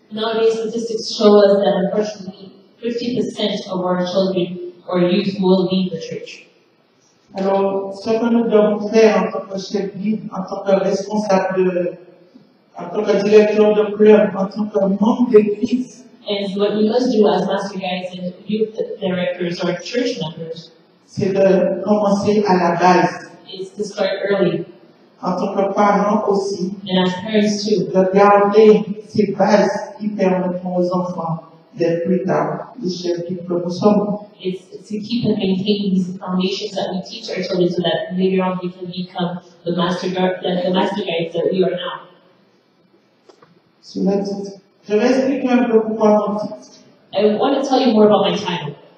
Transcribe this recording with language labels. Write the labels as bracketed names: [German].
[English] Nowadays, statistics show us that unfortunately 50% of our children or youth will leave the church. [French] Alors, ce que nous devons faire en tant que chef guide, en tant que responsable, en tant que directeur de club, en tant que membre d'église, [English] and what we must do as master guides and youth directors or church members [French] c'est de commencer à la base. [English] Is to start early. [French] En tant que parents aussi, [English] and as parents too, [French] de garder ces bases qui permettront aux enfants d'être plus tard les chefs guides que nous sommes. [English] It's to keep and maintain these foundations that we teach our children so that later on we can become the master guides that we are now. [French] Sur le titre. Je vais expliquer un peu pourquoi mon titre. [English] I want to tell you more about my title.